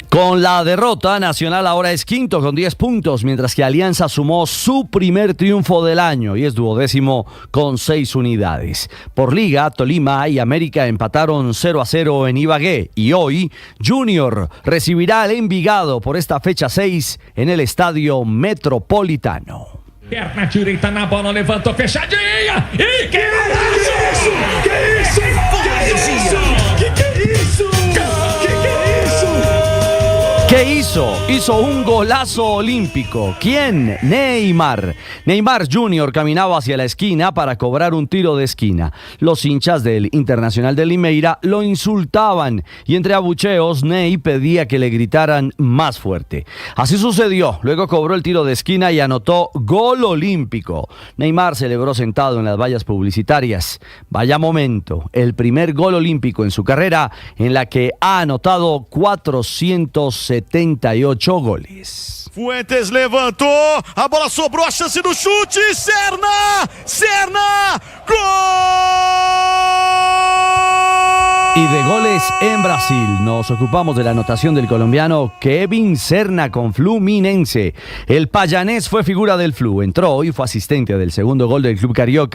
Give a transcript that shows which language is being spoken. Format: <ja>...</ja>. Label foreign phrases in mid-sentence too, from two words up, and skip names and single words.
<es>Con la derrota, Nacional ahora es quinto con 10 puntos, mientras que Alianza sumó su primer triunfo del año y es 12º con 6 unidades. Por liga, Tolima y América empataron 0-0 en Ibagué y hoy Junior recibirá al Envigado por esta fecha 6 en el Estadio Metropolitano.</es> <pt>Perna direita na bola, levantou fechadinha. E que isso? Que isso?</pt> <es>¿Qué hizo? Hizo un golazo olímpico. ¿Quién? Neymar. Neymar Jr. caminaba hacia la esquina para cobrar un tiro de esquina. Los hinchas del Internacional de Limeira lo insultaban y entre abucheos Ney pedía que le gritaran más fuerte. Así sucedió. Luego cobró el tiro de esquina y anotó gol olímpico. Neymar celebró sentado en las vallas publicitarias. Vaya momento. El primer gol olímpico en su carrera en la que ha anotado 478 goles.</es> <pt>Fuentes levantou, a bola sobrou, a chance do chute, Serna, gol!</pt> <es>Y de goles en Brasil, nos ocupamos de la anotación del colombiano Kevin Serna con Fluminense. El payanés fue figura del Flu, entró y fue asistente del segundo gol del club carioca.</es>